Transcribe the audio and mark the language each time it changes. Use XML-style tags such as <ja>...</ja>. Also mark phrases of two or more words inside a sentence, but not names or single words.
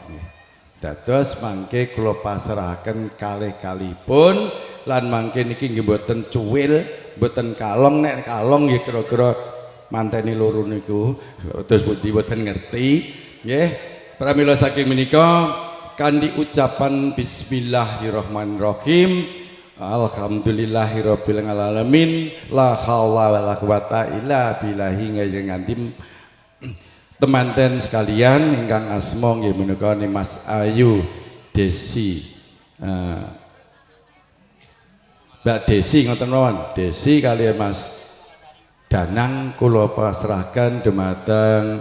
<jv>Dados mangke kula pasrahaken kalih-kalihipun lan mangke niki nggih mboten cuwil, mboten kalong, nek kalong nggih kira-kira manteni loro niku terus mboten ngerti nggih. Pramila saking menika kanthi ucapan</jv> <ar>بسم الله الرحمن الرحيم الحمد لله رب العالمين لا حول ولا قوة إلا بالله</ar> <jv>ngantim temanten sekalian ingkang asma nggih menika Mas Ayu Desi Mbak Desi ngoten mawon Desi kaliyan Mas Danang kula pasrahaken dumateng</jv>